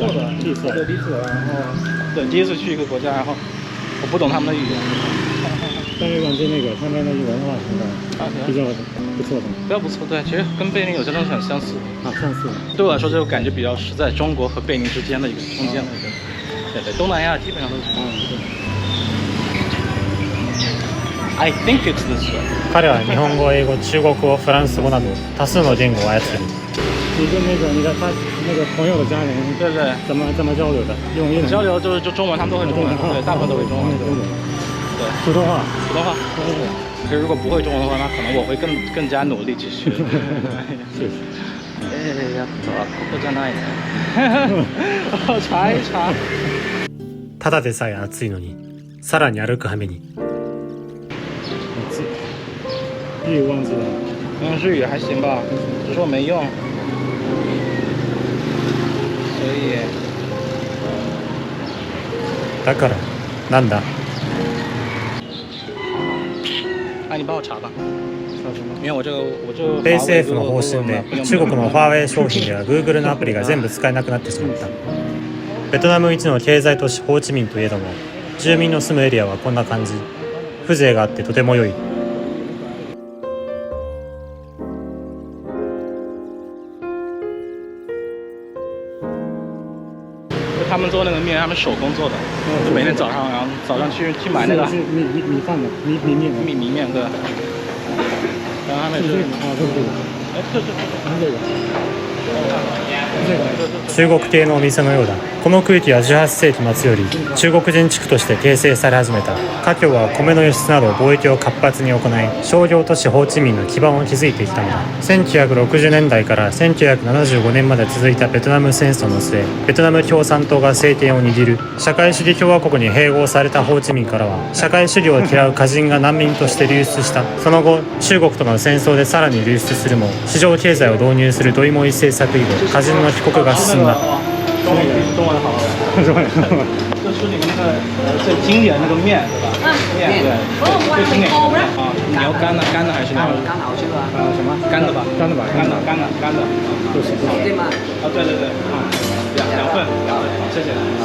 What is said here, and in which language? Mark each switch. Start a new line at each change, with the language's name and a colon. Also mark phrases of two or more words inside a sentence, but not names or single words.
Chinese: 对，第一次来，然后对第一次去一个国家，然后我不懂他们的语言。但是感觉他们的文化什么的比较不错的。比较不错，对，其实跟贝宁有些东西很相似。相似。对我来说，这个感觉比较是在中国和贝宁之间的一个中间的一个。对，东南亚基本上都是。
English: I think it's this way。
Japanese: 彼は日本語、英語、中国語、フランス語など多数の言語を操る。
Chinese: 你跟你的朋友的家人，对对，怎么交流的？用交流就中文，他们都会中文，对，大部分都会中文。对，普通话。可是如果不会中文的话，那可能我会更加努力继续。是。
Japanese: やっぱここじゃないね。
Chinese: 查一查。
Japanese: ただでさえ暑いのに、さらに歩く羽目に。
Chinese: 日语忘记了。日语还行吧，只是我没用。所以。
Japanese: だからなんだ。
Chinese: 你帮我查吧。因为我这
Japanese: 米政府の方針で中国のファーウェイ商品では Google のアプリが全部使えなくなってしまった。ベトナム一の経済都市ホーチミンといえども、住民の住むエリアはこんな感じ。風情があってとても良い。
Chinese: 他们做那个面，他们手工做的，就每天早上，然后早上去买那个米饭的米面对。然后他们是这个。
Japanese: 中国系のお店のようだ。この区域は18世紀末より中国人地区として形成され始めた。華僑は米の輸出など貿易を活発に行い、商業都市ホーチミンの基盤を築いてきたのだ。1960年代から1975年まで続いたベトナム戦争の末、ベトナム共産党が政権を握る社会主義共和国に併合されたホーチミンからは、社会主義を嫌う華人が難民として流出した。その後、中国との戦争でさらに流出するも、市場経済を導入するドイモイ政策以後、華人の帰国が進んだ。
Chinese: 中文好。就是你们那个最经典的那个面，对吧？面对，最经典的啊，你要干的还是那种什么干的吧？干的。就是。对吗？啊，对，两份，谢谢。